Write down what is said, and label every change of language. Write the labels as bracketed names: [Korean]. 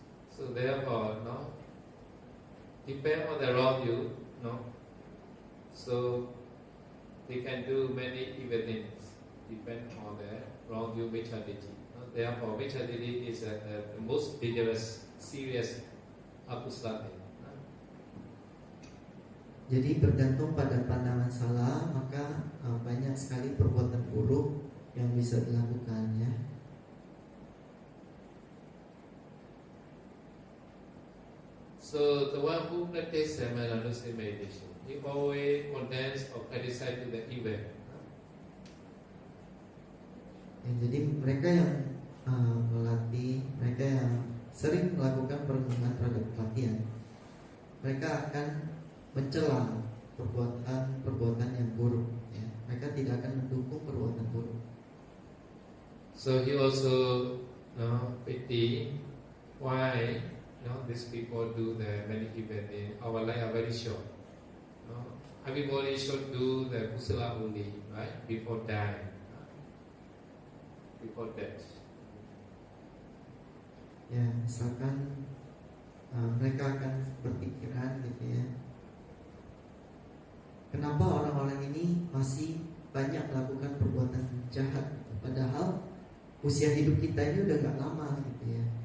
[English] So therefore, no, depend on the wrong view, no. So they can do many evil things, depend on the wrong view Micchaditi. No? Therefore, Micchaditi is the most dangerous, serious akusala thing. [Indonesian] Jadi bergantung pada pandangan salah, maka banyak sekali perbuatan buruk yang bisa dilakukan, ya. [English] So the one who practices Samadhi meditation, he always condemns or criticizes the evil. [Indonesian] Ya, jadi mereka yang melatih, mereka yang sering melakukan perenungan terhadap pelatihan, mereka akan mencela perbuatan yang buruk, ya. Mereka tidak akan mendukung perbuatan buruk. [English] So he also pity why these people do the many evil things. Our life are very short. Everybody should do the kusala only, right? Before dying, before death. [Indonesian] Ya, misalkan mereka akan berpikiran gitu ya, kenapa orang-orang ini masih banyak melakukan perbuatan jahat, padahal usia hidup kita ini udah gak lama gitu ya.